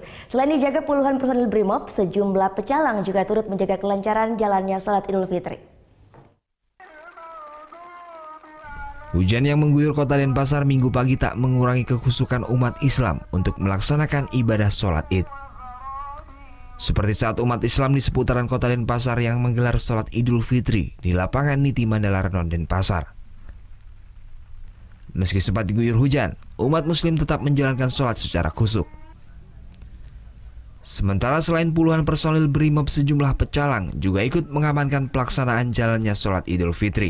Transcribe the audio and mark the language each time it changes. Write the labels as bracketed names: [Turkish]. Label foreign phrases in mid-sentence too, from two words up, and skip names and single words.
[Indonesian] Selain dijaga puluhan personil BRIMOB, sejumlah pecalang juga turut menjaga kelancaran jalannya sholat Idul Fitri. Hujan yang mengguyur kota Denpasar Minggu pagi tak mengurangi kekhusyukan umat Islam untuk melaksanakan ibadah sholat Id. Seperti saat umat Islam di seputaran kota Denpasar yang menggelar sholat Idul Fitri di lapangan Niti Mandala Renon Denpasar. Meski sempat diguyur hujan, umat muslim tetap menjalankan sholat secara khusyuk. Sementara selain puluhan personil BRIMOB, sejumlah pecalang juga ikut mengamankan pelaksanaan jalannya sholat Idul Fitri.